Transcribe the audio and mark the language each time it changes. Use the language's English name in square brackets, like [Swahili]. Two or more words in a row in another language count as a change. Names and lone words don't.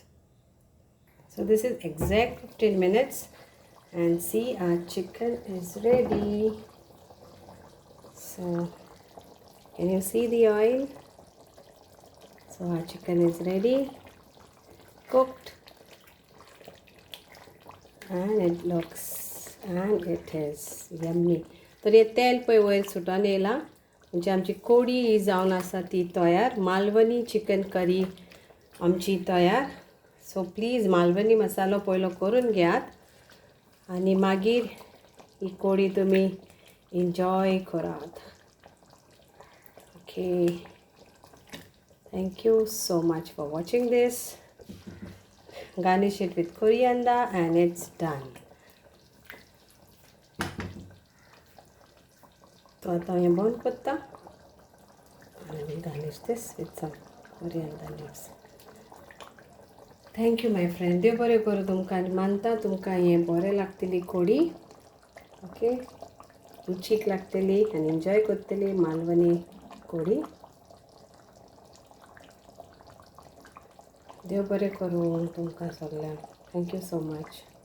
[English] So this is exact 15 minutes, and see, our chicken is ready. So can you see the oil? So our chicken is ready, cooked, and it looks, and it is yummy. [Konkani] तर हे तेल पळय वयर सुटोन येयलां, म्हणजे आमची कोडी ही जावन आसा ती तयार. मालवणी चिकन करी आमची तयार. [English] so please [Konkani] मालवणी मसालो पयलो करून घेयात आनी मागीर ही कोडी तुमी एन्जॉय करात. [English] okay, thank you so much for watching this. garnish it with coriander and it's done. [Konkani] तो आता हें बंद करता आनी [English] garnish this with some coriander leaves. thank you my friend. [Konkani] देव बरें करूं तुमकां, आनी मानता तुमकां हें बरें लागतली कोडी. ओके, रुचीक लागतली आनी एन्जॉय करतली मालवणी कोडी. देव बरें करूं तुमकां सगळ्यांक. [English] thank you so much.